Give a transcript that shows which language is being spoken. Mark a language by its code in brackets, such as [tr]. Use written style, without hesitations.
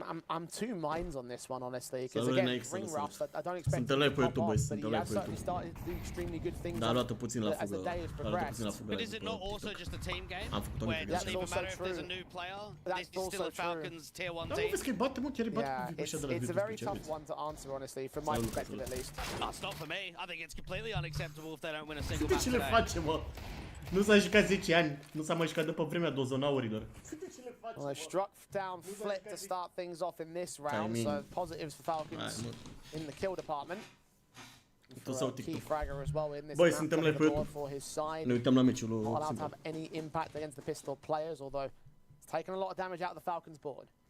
[en] I'm two minds on this one, honestly, because again, ring rust, I don't expect him to pop off, but he has certainly started to do extremely good things as the day has progressed. But is it not also just a team game, where it doesn't even matter if there's a new player, this is still a Falcons tier 1 team? Yeah, it's a very tough one to answer, honestly, from my perspective at least. That's not for me. I think it's completely unacceptable if they don't win a single match today. [ro] Nu s-a jucat 10 ani, nu s-a mai jucat după vremea dozonaurilor. [en] Well, they struck down Flit to start things off in this round, so positives for Falcons in the kill department. For a key fragger as well in this map for his side. [ro] Ne uităm la meciul lui. [en] Not allowed to have any impact against the pistol players, although it's taken a lot of damage out of the Falcons board.